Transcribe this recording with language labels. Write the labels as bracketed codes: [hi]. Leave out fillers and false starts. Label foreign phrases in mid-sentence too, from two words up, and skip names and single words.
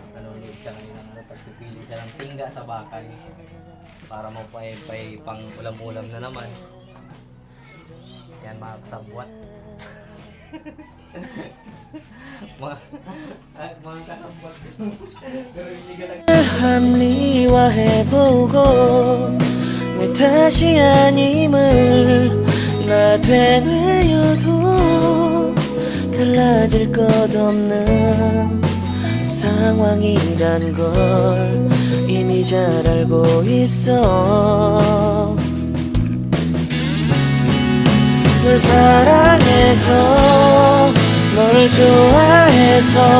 [tl] Nanonood siya ngayon ng pagsipili siya ng tingga sa bakal para mapay pang ulam-ulam na naman. Yan mga kasabwat. mga kasabwat. Pero hindi ka lang. [ko] 합리화해보고 내 탓이 아님을 나 되뇌어도 달라질 것 없는 상황이란 걸 이미 잘 알고 있어 널 사랑해서 널 좋아해서